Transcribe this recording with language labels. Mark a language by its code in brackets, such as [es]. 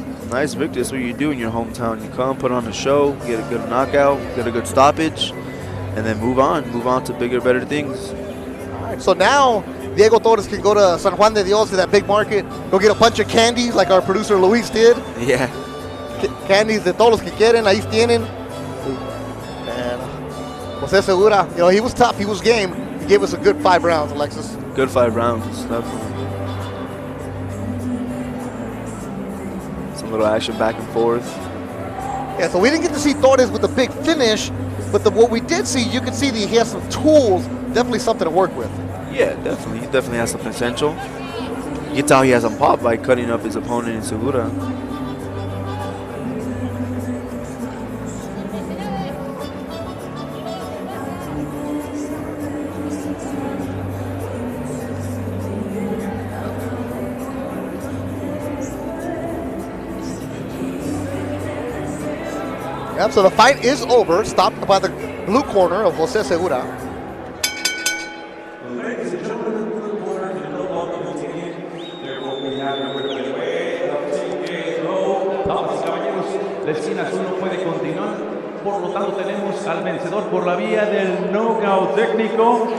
[en] Nice victory. That's what you do in your hometown. You come, put on a show, get a good knockout, get a good stoppage, and then move on. Move on to bigger, better things. All right, so now Diego Torres can go to San Juan de Dios, to that big market, go get a bunch of candies like our producer Luis did. Yeah. [es] Candies de todos los que quieren, ahí tienen. [en] And Jose Segura, he was tough, he was game. He gave us a good 5 rounds, Alexis. Good 5 rounds, definitely. little action back and forth. Yeah, so we didn't get to see Torres with the big finish, but what we did see, you could see that he has some tools, definitely something to work with. Yeah, definitely. He definitely has some potential. You can tell he has some pop by cutting up his opponent in Segura. Yep, so the fight is over, stopped by the blue corner of Jose Segura. Ladies and gentlemen, the blue corner can no longer continue. Therefore, we have a way of TKO. [es] Damas y caballeros, la esquina azul no puede continuar. Por lo tanto, tenemos al vencedor por la vía del knockout técnico.